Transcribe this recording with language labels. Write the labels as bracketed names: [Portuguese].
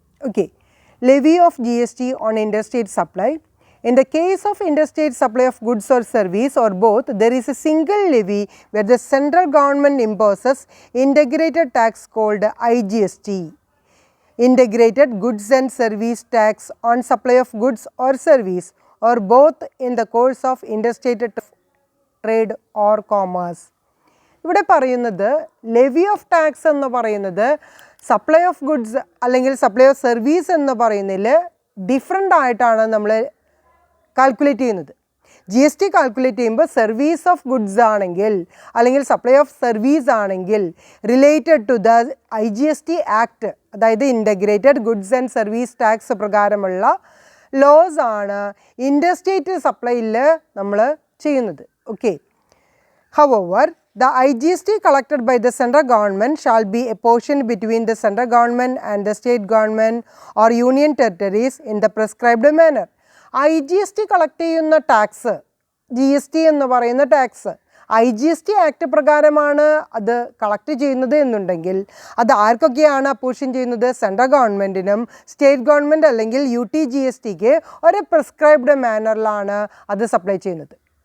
[English] Okay, levy of G S T on interstate supply. In the case of interstate supply of goods or service or both, there is a single levy where the central government imposes integrated tax called IGST, Integrated Goods and Service Tax on supply of goods or service or both in the course of interstate trade or commerce. [Malayalam] ഇവിടെ പറയുന്നത് levy of tax എന്ന് പറയുന്നത് supply of goods അല്ലെങ്കിൽ supply of service എന്ന് പറയുന്നതിൽ different ആയിട്ടാണ് നമ്മൾ calculate ചെയ്യുന്നത്. ജി എസ് ടി കാൽക്കുലേറ്റ് ചെയ്യുമ്പോൾ സർവീസ് ഓഫ് ഗുഡ്സ് ആണെങ്കിൽ അല്ലെങ്കിൽ സപ്ലൈ ഓഫ് സർവീസ് ആണെങ്കിൽ [English] related to the IGST act, [Malayalam] അതായത് integrated goods and service tax പ്രകാരമുള്ള ലോസ് ആണ് ഇൻഡർസ്റ്റേറ്റ് സപ്ലൈയിൽ നമ്മൾ ചെയ്യുന്നത്. [English] Okay, however, the IGST collected by the central government shall be apportioned between the central government and the state government or union territories in the prescribed manner. [Malayalam] IGST collect ചെയ്യുന്ന tax, GST എന്ന് പറയുന്ന tax IGST act പ്രകാരമാണ് അത് collect ചെയ്യുന്നത് എന്നുണ്ടെങ്കിൽ അത് ആർക്കൊക്കെയാണ് apportion ചെയ്യുന്നത്? സെൻട്രൽ ഗവൺമെൻറ്റിനും സ്റ്റേറ്റ് ഗവൺമെൻറ് അല്ലെങ്കിൽ UTGSTക്ക് ഒരു പ്രിസ്ക്രൈബ്ഡ് മാനറിലാണ് അത് സപ്ലൈ ചെയ്യുന്നത്.